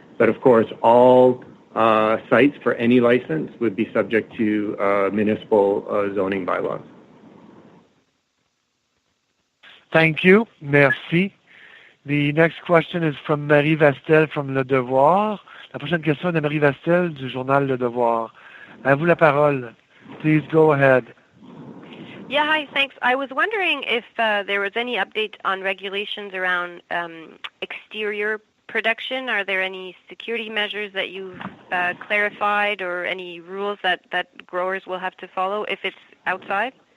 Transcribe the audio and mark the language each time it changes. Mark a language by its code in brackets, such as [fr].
[en] But of course, all sites for any license would be subject to municipal zoning bylaws. Thank you. [fr] Merci. [en] The next question is from Marie Vastel from Le Devoir. [fr] La prochaine question est de Marie Vastel du journal Le Devoir. À vous la parole. [en] Please go ahead. Yeah, hi, thanks. I was wondering if there was any update on regulations around exterior production. Are there any security measures that you've clarified or any rules that growers will have to follow if it's outside?